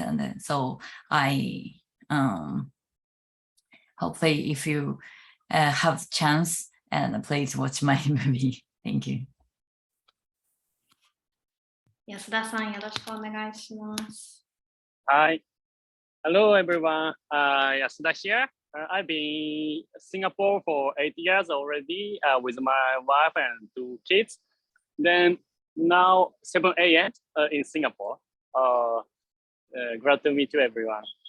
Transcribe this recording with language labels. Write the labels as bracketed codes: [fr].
[en] And so I hopefully if you have the chance, and please watch my movie. Thank you. [ja] 安田さん、よろしくお願いします。 [en] Hi. Hello, everyone. Yasuda here. I've been in Singapore for 8 years already with my wife and 2 kids. Then now 7 a.m. In Singapore. Glad to meet you, everyone.